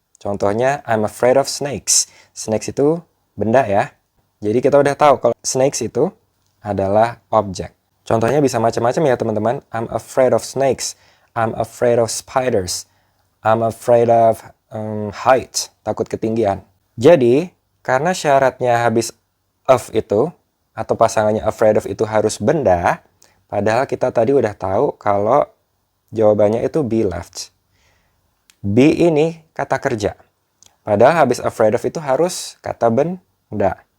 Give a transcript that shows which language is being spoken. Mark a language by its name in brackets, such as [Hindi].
[English] Contohnya, I'm afraid of snakes. [Indonesian] Snakes itu benda ya. Jadi kita udah tahu kalau snakes itu adalah objek. Contohnya bisa macam-macam ya, teman-teman. [English] I'm afraid of snakes. I'm afraid of spiders. I'm afraid of height, [Indonesian] takut ketinggian. Jadi, karena syaratnya habis of itu, atau pasangannya afraid of itu harus benda, padahal kita tadi udah tahu kalau jawabannya itu be left. Be ini kata kerja. Padahal habis afraid of itu harus kata benda.